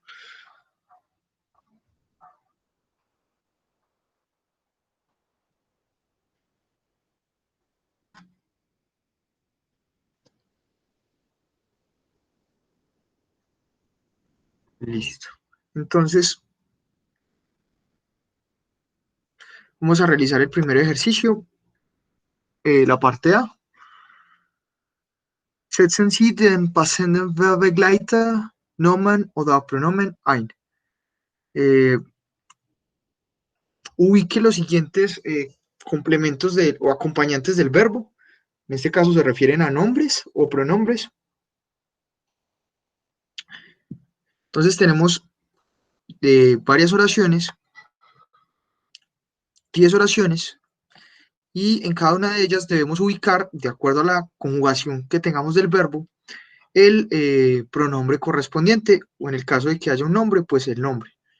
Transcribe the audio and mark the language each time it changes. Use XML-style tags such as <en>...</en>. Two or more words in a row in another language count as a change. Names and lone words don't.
<es>Listo. Entonces, vamos a realizar el primer ejercicio, la parte A.</es> <de>Setzen Sie den passenden Verbegleiter, Nomen oder Pronomen ein.</de> <es>Ubique los siguientes complementos o acompañantes del verbo. En este caso se refieren a nombres o pronombres. Entonces tenemos varias oraciones, 10 oraciones, y en cada una de ellas debemos ubicar, de acuerdo a la conjugación que tengamos del verbo, el pronombre correspondiente, o en el caso de que haya un nombre, pues el nombre.</es>